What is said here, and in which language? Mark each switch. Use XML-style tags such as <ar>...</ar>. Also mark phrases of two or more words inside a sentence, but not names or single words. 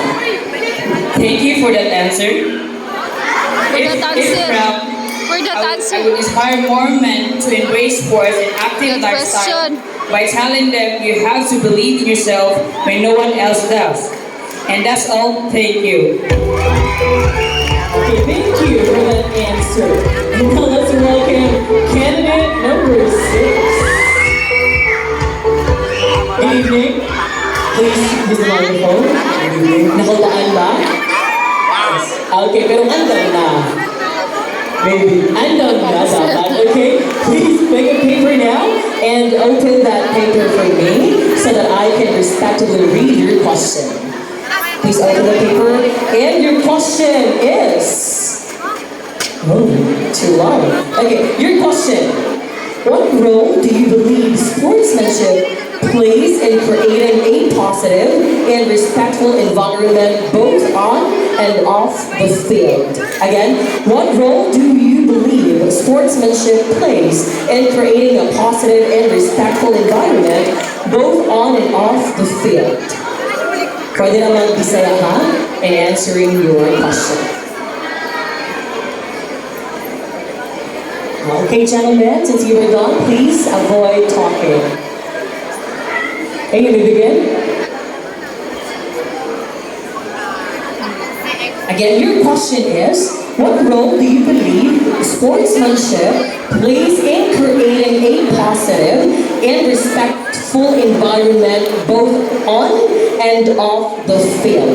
<en>Thank you for that answer. I would inspire more men to embrace sports and active lifestyle by telling them you have to believe in yourself when no one else does. And that's all. Thank you. Okay, thank you for that answer. Now let's welcome candidate number 6. Good evening. Please use the microphone.</en> <ceb>Nakulaan ba? Okay, pero andam na. Maybe. Andam na dapat.</ceb> <en>Okay, please make a paper now and open that paper for me so that I can respectively read your question. Please open the paper. And your question is... Oh, too long. Okay, your question. What role do you believe sportsmanship plays in creating a positive and respectful environment both on and off the field? Again, what role do you believe sportsmanship plays in creating a positive and respectful environment both on and off the field?</en> <ceb>Pwede naman Bisaya ha</ceb> <en>in answering your question. Okay, gentlemen, since you were done, please avoid talking. Okay, you may begin. Again, your question is, what role do you believe sportsmanship plays in creating a positive and respectful environment both on and off the field?</en>